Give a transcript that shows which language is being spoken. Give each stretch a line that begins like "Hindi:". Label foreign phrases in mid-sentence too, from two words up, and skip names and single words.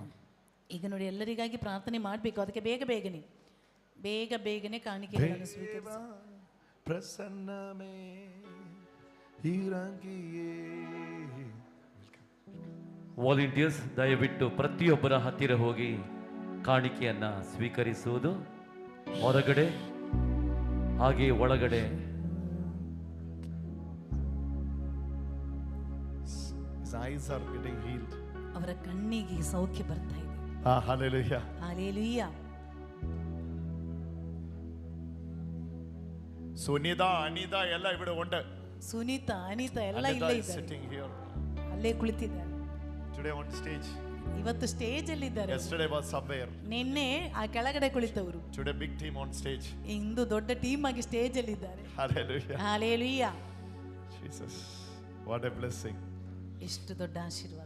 Kannada: ಈಗ ನೋಡಿ, ಎಲ್ಲರಿಗಾಗಿ ಪ್ರಾರ್ಥನೆ ಮಾಡಬೇಕು. ಅದಕ್ಕೆ ಬೇಗನೆ ಕಾಣಿಕೆಗಳನ್ನು ಸ್ವೀಕರಿಸಿ.
Malayalam: പ്രസന്നമേ ഇറങ്ങിയേ.
Kannada: ವಾಲಂಟಿಯರ್ಸ್, ದಯವಿಟ್ಟು ಪ್ರತಿಯೊಬ್ಬರ ಹತ್ತಿರ ಹೋಗಿ ಕಾಣಿಕೆಯನ್ನ ಸ್ವೀಕರಿಸುವುದು. ಹೊರಗಡೆ ಹಾಗೆ ಒಳಗಡೆ
English: His eyes are getting healed.
Kannada: ಅವರ ಕಣ್ಣಿಗೆ ಸೌಖ್ಯ ಬರ್ತಾ ಇದೆ.
English: Hallelujah.
Kannada: ಹಾಲೆಲೂಯಾ.
Malayalam: ಸುನಿത ಅನಿತ ಎಲ್ಲ ഇവിടെ ഉണ്ട്.
Kannada: ಸುನೀತಾ ಅನಿತಾ ಎಲ್ಲ ಇಲ್ಲೇ ಇದ್ದಾರೆ.
English: Sitting here.
Kannada: ಅಲ್ಲೇ ಕುಳಿತಿದ್ದಾರೆ.
English: Today on stage.
Kannada: ಇವತ್ತು ಸ್ಟೇಜ್ ಅಲ್ಲಿ ಇದ್ದಾರೆ.
English: Yesterday was somewhere.
Kannada: ನಿನ್ನೆ ಆ ಕೆಳಗಡೆ ಕುಳಿತವರು.
English: Today big team on stage.
Kannada: ಇಂದು ದೊಡ್ಡ ಟೀಮ್ ಆಗಿ ಸ್ಟೇಜ್ ಅಲ್ಲಿ ಇದ್ದಾರೆ.
English: Hallelujah.
Kannada: ಹಾಲೆಲೂಯಾ.
English: Jesus. What a blessing.
Kannada: ಎಷ್ಟು ದೊಡ್ಡ ಆಶೀರ್ವಾದ.